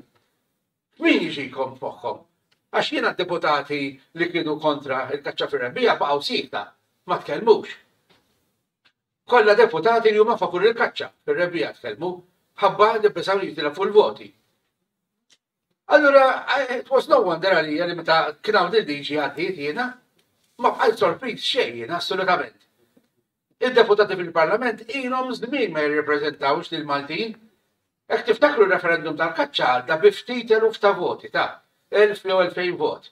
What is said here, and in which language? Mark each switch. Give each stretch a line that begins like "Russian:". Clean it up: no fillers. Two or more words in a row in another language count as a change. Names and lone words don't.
Maltese: Min jiġikom f'moħħhom? Għax jiena deputati li kienu kontra il-kaċċa fir-rebbija baqgħu sikta, ma tkellmux. Kolla deputati li huma favur il-kaċċa fir-rebbija tkellmu ħabba li bisaw jitilfu l-voti. Allura,
English: it was no wonder
Maltese: għalija li meta kien hawn il-liġi għaddiet jiena ma bħal sorpriż xejn jiena assolutament. Id-deputati fil-Parlament ilhom żmien ma jirrepreżentawx lil Maltin. Hekk tiftakru r-referendum tal-kaċċa għadda bi ftit eluf ta' voti ta' 1000 jew 2000 vot.